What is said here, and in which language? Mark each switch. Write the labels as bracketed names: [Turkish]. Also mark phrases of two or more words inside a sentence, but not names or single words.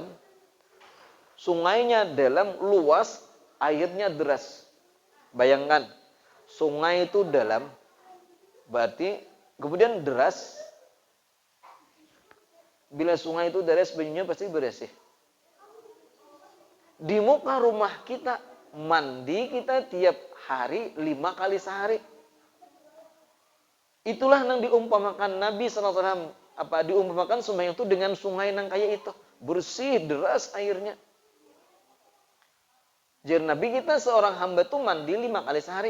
[Indonesian] Sungainya dalam, luas, airnya deras. Bayangkan, sungai itu dalam, berarti kemudian deras. Bila sungai itu deras, banyunya pasti bersih. Di muka rumah kita, mandi kita tiap hari 5 kali sehari. Itulah yang diumpamakan Nabi SAW. Diumpamakan sembahyang itu dengan sungai nang kayak itu. Bersih, deras airnya. Jadi Nabi kita seorang hamba itu mandi 5 kali sehari.